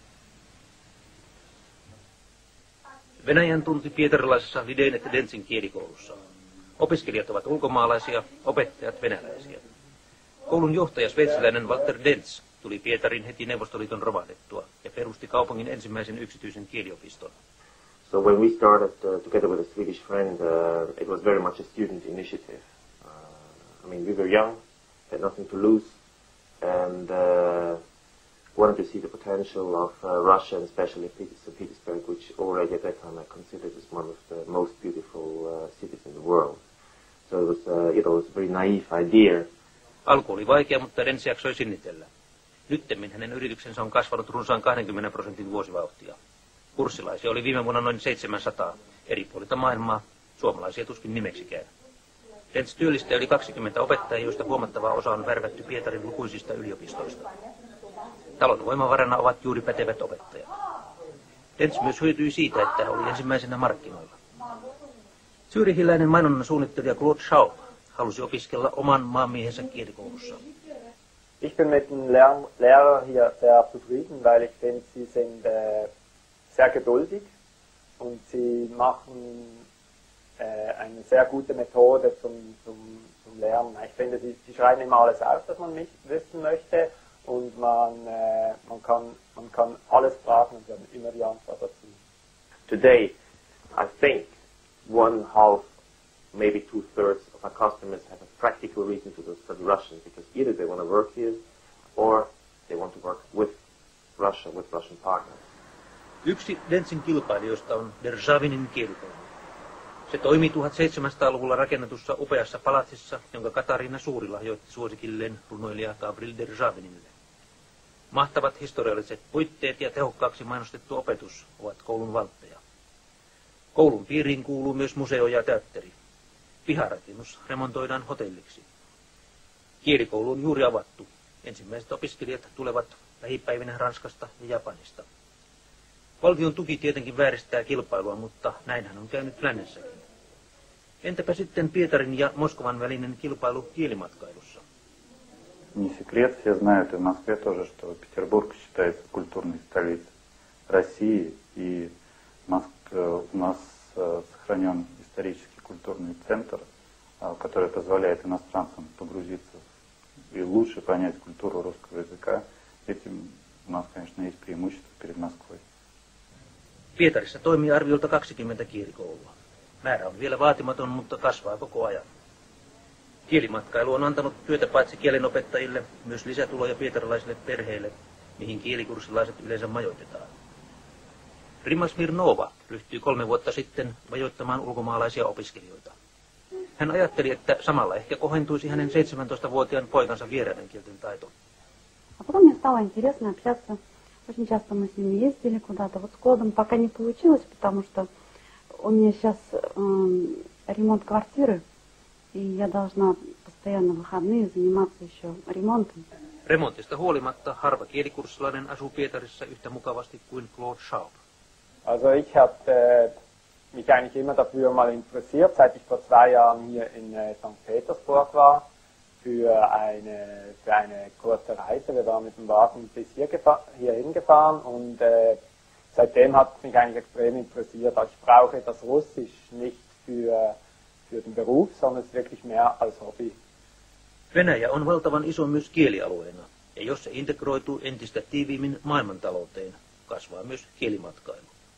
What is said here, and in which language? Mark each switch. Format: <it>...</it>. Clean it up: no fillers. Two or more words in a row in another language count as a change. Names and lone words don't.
<fi>Venäjän tunti pietarilaisessa Lidén et Dentsin kielikoulussa. Opiskelijat ovat ulkomaalaisia, opettajat venäläisiä. Koulun johtaja sveitsiläinen Walter Dentz tuli Pietarin heti Neuvostoliiton romahdettua ja perusti kaupungin ensimmäisen yksityisen kieliopiston.</fi> <en>So when we started together with a Swedish friend, it was very much a student initiative. We were young, had nothing to lose, and wanted to see the potential of Russia, and especially St. Petersburg, which already at that time I considered as one of the most beautiful cities in the world. So it was a very naive idea.</en> <fi>Alku oli vaikea, mutta Dentz jaksoi sinnitellä. Nyttemmin hänen yrityksensä on kasvanut runsaan 20% vuosivauhtia. Kurssilaisia oli viime vuonna noin 700 eri puolilta maailmaa, suomalaisia tuskin nimeksikään. Dentz työllistää yli 20 opettajia, joista huomattava osa on värvätty Pietarin lukuisista yliopistoista. Talon voimavarana ovat juuri pätevät opettajat. Dentz myös hyötyi siitä, että oli ensimmäisenä markkinoilla. Zürichiläinen mainonnan suunnittelija Claude Schaub halusi opiskella oman maanmiehensä kielikoulussa.</fi> <de>Ich bin mit den Lehrern hier sehr zufrieden, weil ich finde, sie sind sehr geduldig und sie machen eine sehr gute Methode zum Lernen. Ich finde, sie schreiben immer alles auf, was man wissen möchte und man kann alles fragen und sie haben immer die Antwort dazu.</de> <en>Today, I think 1/2, maybe 2/3 of our customers have a practical reason to study Russian because either they want to work here or they want to work with Russia, with Russian partners.</en> <fi>Yksi Dentzin kilpailijoista on Derzhavinin kielikoulu. Se toimii 1700-luvulla rakennetussa upeassa palatsissa, jonka Katarina Suuri lahjoitti suosikilleen runoilija Gavril Derzhavinille. Mahtavat historialliset puitteet ja tehokkaaksi mainostettu opetus ovat koulun valtteja. Koulun piiriin kuuluu myös museo ja teatteri. Piharakennus remontoidaan hotelliksi. Kielikoulu on juuri avattu. Ensimmäiset opiskelijat tulevat lähipäivinä Ranskasta ja Japanista. Valtion tuki tietenkin vääristää kilpailua, mutta näinhän on käynyt lännessäkin. Entäpä sitten Pietarin ja Moskovan välinen kilpailu kielimatkailussa?</fi> <ru>Не секрет, все знают и в Москве тоже, что Петербург считается культурной столицей России, и у нас сохранен исторический культурный центр, который позволяет иностранцам погрузиться и лучше понять культуру русского языка. Этим у нас, конечно, есть преимущество перед Москвой.</ru> <fi>Pietarissa toimii arviolta 20 kielikoulua. Määrä on vielä vaatimaton, mutta kasvaa koko ajan. Kielimatkailu on antanut työtä paitsi kielenopettajille, myös lisätuloja pietarilaisille perheille, mihin kielikurssilaiset yleensä majoitetaan. Rima Smirnova ryhtyi 3 vuotta sitten majoittamaan ulkomaalaisia opiskelijoita. Hän ajatteli, että samalla ehkä kohentuisi hänen 17-vuotiaan poikansa vieraiden kielten taito.</fi> <ru>А потом мне стало интересно общаться. Очень часто мы с ними ездили куда-то. Вот с Клодом пока не получилось, потому что у меня сейчас ремонт квартиры, и я должна постоянно в выходные заниматься еще ремонтом.</ru> <fi>Remontista huolimatta harva kielikurssilainen asuu Pietarissa yhtä mukavasti kuin Claude Schaub.</fi> <de>Also ich habe mich eigentlich immer dafür mal interessiert, seit ich vor 2 Jahren hier in St. Petersburg war, für eine kurze Reise. Wir waren mit dem Wagen bis hierhin gefahren und seitdem hat es mich eigentlich extrem interessiert. Also ich brauche das Russisch nicht für den Beruf, sondern es ist wirklich mehr als Hobby.</de> <fi>Venäjä on valtavan iso myös kielialueena, ja jos se integroituu entistä tiiviimmin maailmantalouteen, kasvaa myös kielimatkailu.</fi>